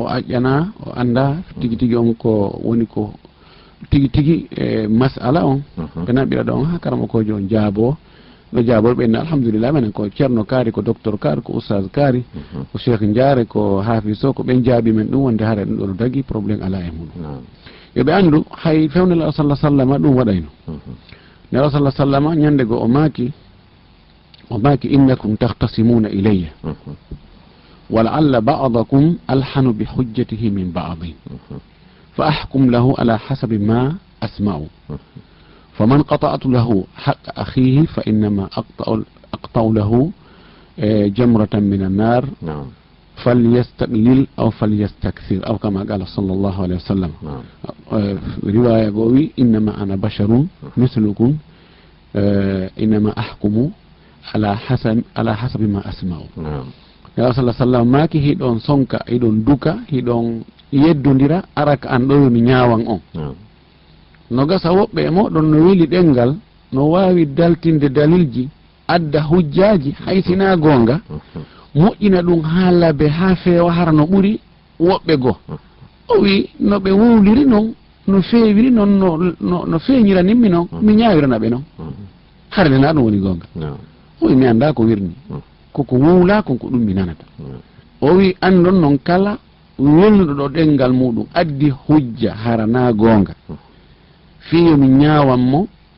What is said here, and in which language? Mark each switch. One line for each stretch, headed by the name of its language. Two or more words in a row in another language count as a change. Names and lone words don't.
Fula: o aƴƴana o anda tigi tigi on ko woni ko tigi tigi masala on ɓe naɓira ɗon ha karama ko jon jaabo no jaabol ɓenne alhamdulillah menen ko ceerno kaari ko docteur kaari ko oustaz kaari ko cheikh ndiare ko hafiz o ko ɓen jaabi men ɗum wonde haara ɗum ɗo no dagui probléme ala e mum yoɓe andu hay fewnel
Arabic: صلى الله سلم
Fula: ɗum waɗayno nelaw
Arabic: صلى الله سلم
Fula: ñande go o maaki
Arabic: إنكم تختصمون إلي ولعل بعضكم ألحن بحجته من بعض فأحكم له على حسب ما أسمع فمن قطعت له حق أخيه فإنما أقطع له جمرة من النار فليستقلل أو فليستكثر أو كما قال صلى الله عليه وسلم رواية قوي إنما أنا بشر مثلكم إنما أحكم على حسب ما أسمع يا صلى الله عليه وسلم
Fula: maki hidon sonka hidon duka hidon yeddondira araka an ɗo mi ñawan on no gasa woɓɓe moɗon no weli ɗengal no wawi daltinde dalilji adda hujjaji haysina gonga moƴƴina ɗum ha labe ha feewa hara no ɓuri woɓɓe go o wi no ɓe wowliri noon no feewiri noon no feeñiranimmi noon mi ñawirana ɓe noon harde na ɗum woni gonga o wi mi anda ko wirni koko wowla konko ɗum mi nanata o wi andon noon kala welnuɗo ɗo ɗengal muɗum addi hujja harana gonga fiyo mi ñawanmo